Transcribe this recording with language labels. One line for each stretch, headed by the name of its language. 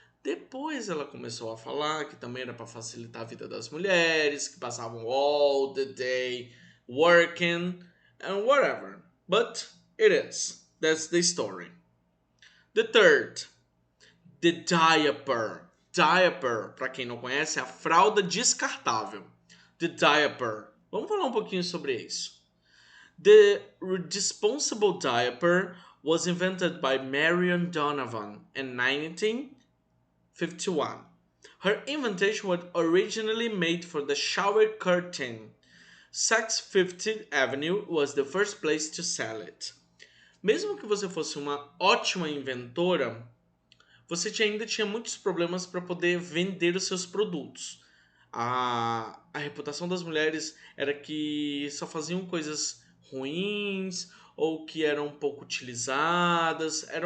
Portuguese: Depois ela começou a falar que também era para facilitar a vida das mulheres, que passavam all the day working and whatever.
English: But it is. That's the story. The third, the diaper.
Portuguese: Diaper, para quem não conhece, é a fralda descartável. The diaper. Vamos falar um pouquinho sobre isso.
English: The disposable diaper was invented by Marion Donovan in 1951. Her invention was originally made for the shower curtain. Saks Fifth Avenue was the first place to sell it.
Portuguese: Mesmo que você fosse uma ótima inventora, você ainda tinha muitos problemas para poder vender os seus produtos. A reputação das mulheres era que só faziam coisas ruins ou que eram pouco utilizadas.